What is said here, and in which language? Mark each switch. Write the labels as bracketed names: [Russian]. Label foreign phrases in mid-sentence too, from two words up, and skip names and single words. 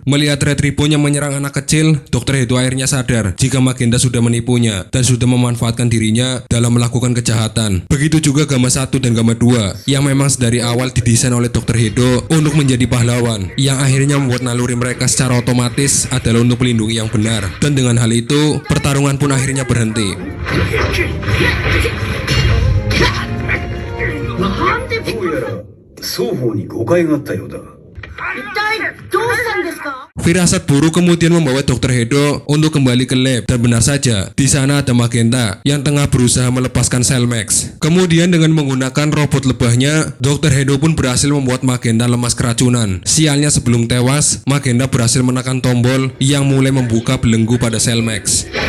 [Indonesian] Melihat Red Ribbon yang menyerang anak kecil, Dr. Hedo akhirnya sadar jika Magenta sudah menipunya dan sudah memanfaatkan dirinya dalam melakukan kejahatan. Begitu juga Gamma 1 dan Gamma 2 yang memang dari awal didesain oleh Dr. Hedo untuk menjadi pahlawan, yang akhirnya membuat naluri mereka secara otomatis adalah untuk melindungi yang benar. Dan dengan hal itu, pertarungan pun akhirnya berhenti. [Japanese] どうやら双方に誤解があったようだ。一体どうしたんですか？ [Indonesian] Firasat buruk kemudian membawa Dr. Hedo untuk kembali ke lab, dan benar saja, di sana ada Magenta yang tengah berusaha melepaskan Cellmax. Kemudian dengan menggunakan robot lebahnya, Dr. Hedo pun berhasil membuat Magenta lemas keracunan. Sialnya sebelum tewas, Magenta berhasil menekan tombol yang mulai membuka belenggu pada Cellmax.